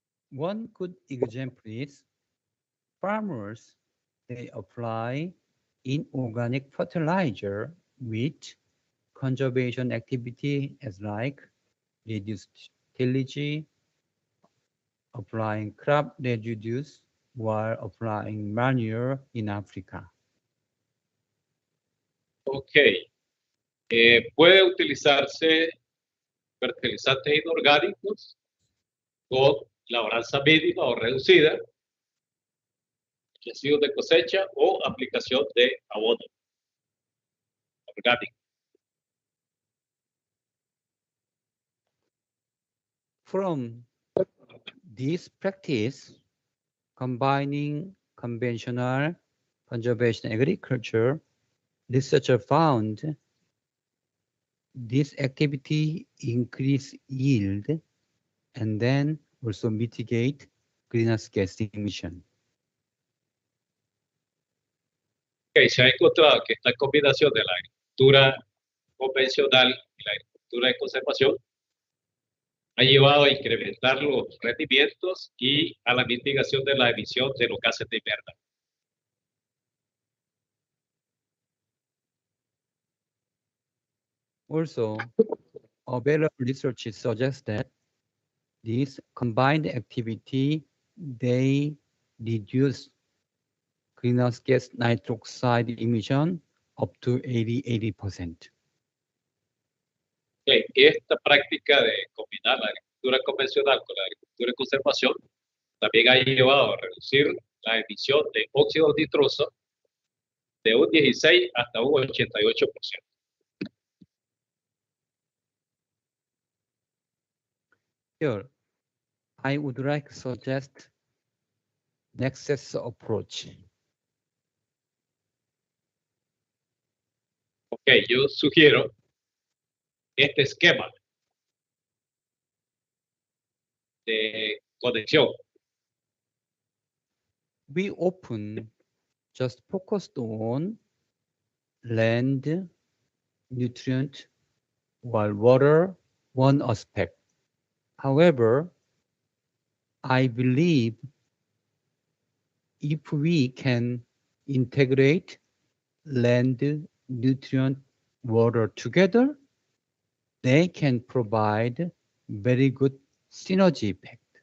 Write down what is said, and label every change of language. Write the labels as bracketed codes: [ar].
[en] One good example is farmers, they apply inorganic fertilizer with conservation activity as like reduced tillage, applying crop residues while applying manure in Africa. Ok. [es] Puede utilizarse fertilizantes inorgánicos con labranza mínima o reducida, residuos de cosecha o aplicación de abono orgánico. [en] From this practice, combining conventional conservation agriculture, researchers found this activity increase yield and then also mitigate greenhouse gas emission. [es] Okay, se ha encontrado que esta combinación de la agricultura convencional y la agricultura de conservación ha llevado a incrementar los rendimientos y a la mitigación de la emisión de los gases de invernadero. [en] Also, available research suggests that this combined activity, they reduce greenhouse gas nitrous oxide emission up to 80%. [es] Okay, esta práctica de combinar la agricultura convencional con la agricultura de conservación también ha llevado a reducir la emisión de óxido nitroso de un 16 hasta un 88%. [en] Here, I would like to suggest nexus approach. [es] Ok, yo sugiero este esquema de conexión. [en] We often just focused on land, nutrient, while water, one aspect. However, I believe if we can integrate land, nutrient, water together, they can provide very good synergy effect.